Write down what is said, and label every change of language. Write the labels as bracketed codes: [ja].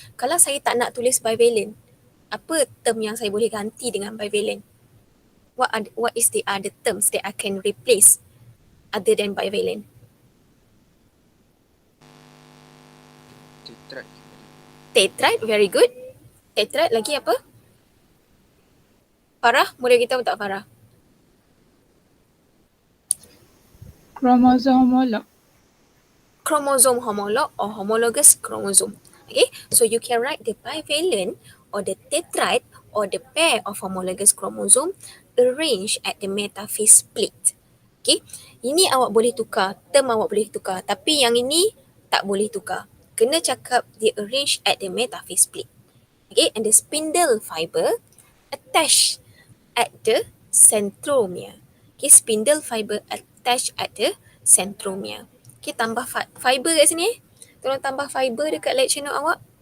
[ms] Kalau saya tak nak tulis bivalent, apa term yang saya boleh ganti dengan bivalent? [en] What is the other terms that I can replace other than bivalent? Tetrad madam. Tetrad, very good. Tetrad, [ms] lagi apa? Farah, boleh kita tak Farah? [en] Chromosome homolog. Chromosome homolog or homologous chromosome. Okay, so you can write the bivalent or the tetrad or the pair of homologous chromosome arranged at the metaphase plate. [ms] Okay, ini awak boleh tukar, term awak boleh tukar, tapi yang ini tak boleh tukar. Kena cakap dia [en] arranged at the metaphase plate. Okay, and the spindle fiber attached at the centromere. Okay, spindle fiber attached at the centromere. [ms] Okay, tambah fiber kat sini. Tolong tambah fiber dekat lecture note awak.